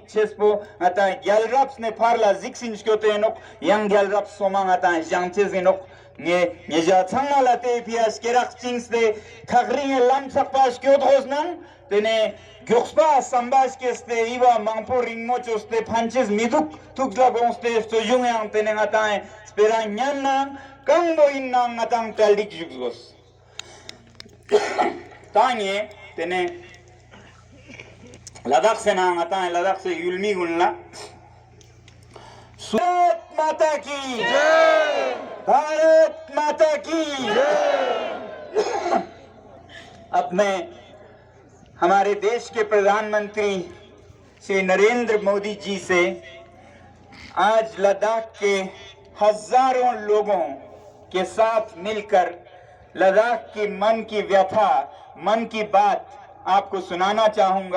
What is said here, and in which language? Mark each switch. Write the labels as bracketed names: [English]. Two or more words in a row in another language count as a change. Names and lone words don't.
[Ladakhi] chespo ata gyalraps ne parla ziksin skyotenok yang gyalraps soma ata jangchezinok nge ja changala te pias kerak chings de khagring lam sakpas kyot hosnang tene gyuxpa sambas keste iwa mangporing mochos te phanches miduk tukla gonste so jungyang tene ngatai spera nyanna kangbo inna ngatang taldik jugos tanye tene [Hindi] लद्दाख से ना आता है लद्दाख से युल्मी गुल्ला भारत माता की जय भारत माता की जय। अब मैं हमारे देश के प्रधानमंत्री श्री नरेंद्र मोदी जी से आज लद्दाख के हजारों लोगों के साथ मिलकर लद्दाख की मन की व्यथा मन की बात आपको सुनाना चाहूंगा।